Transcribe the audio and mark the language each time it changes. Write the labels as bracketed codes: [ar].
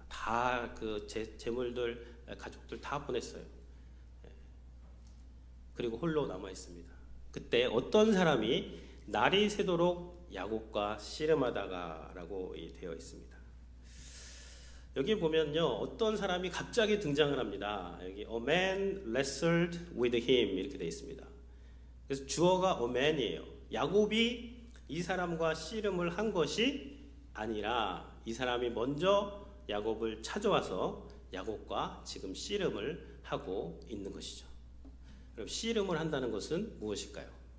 [ko] 다 그 재물들, 가족들 다 보냈어요. 그리고 홀로 남아 있습니다. 그때 어떤 사람이 날이 새도록 야곱과 씨름하다가라고 되어 있습니다. 여기 보면요, 어떤 사람이 갑자기 등장을 합니다. 여기 [en] a man wrestled with him [ko] 이렇게 되어 있습니다. 그래서 주어가 a man이에요. 야곱이 이 사람과 씨름을 한 것이 아니라 이 사람이 먼저 야곱을 찾아와서 야곱과 지금 씨름을 하고 있는 것이죠. 그럼 씨름을 한다는 것은 무엇일까요?